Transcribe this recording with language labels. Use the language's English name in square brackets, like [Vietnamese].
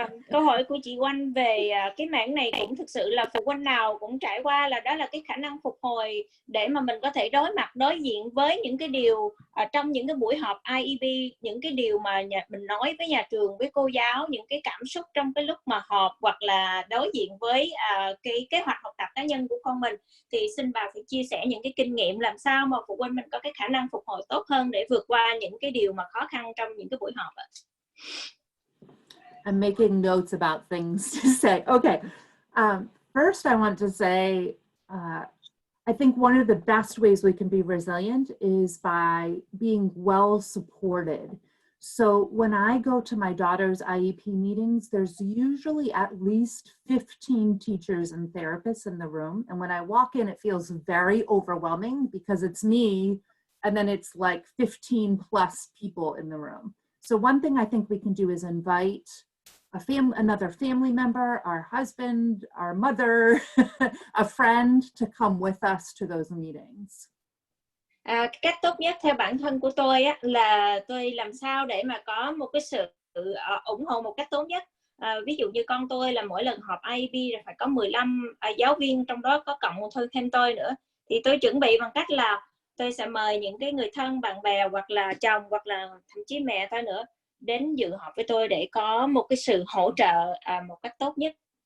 [Vietnamese] Câu hỏi của chị Oanh về cái mảng này cũng thực sự là phụ huynh nào cũng trải qua, là đó là cái khả năng phục hồi để mà mình có thể đối diện với những cái điều trong những cái buổi họp IEP, những cái điều mà mình nói với nhà trường, với cô giáo, những cái cảm xúc trong cái lúc mà họp hoặc là đối diện với cái kế hoạch học tập cá nhân của con mình. Thì xin bà phải chia sẻ những cái kinh nghiệm làm sao mà phụ huynh mình có cái khả năng phục hồi tốt hơn để vượt qua những cái điều mà khó khăn trong những cái buổi họp ạ. [English] I'm making notes about things to say. Okay, first I want to say, I think one of the best ways we can be resilient is by being well supported. So when I go to my daughter's IEP meetings, there's usually at least 15 teachers and therapists in the room. And when I walk in, it feels very overwhelming because it's me, and then it's like 15 plus people in the room. So one thing I think we can do is invite another family member, our husband, our mother, a friend to come with us to those meetings. [Vietnamese] Cái cách tốt nhất theo bản thân của tôi á, là tôi làm sao để mà có một cái sự ủng hộ một cách tốt nhất. Ví dụ như con tôi là mỗi lần họp IEP là phải có 15 giáo viên, trong đó có cộng thêm tôi nữa. Thì tôi chuẩn bị bằng cách là tôi sẽ mời những cái người thân, bạn bè hoặc là chồng hoặc là thậm chí mẹ tôi nữa đến dự họp với tôi để có một cái sự hỗ trợ một cách tốt nhất.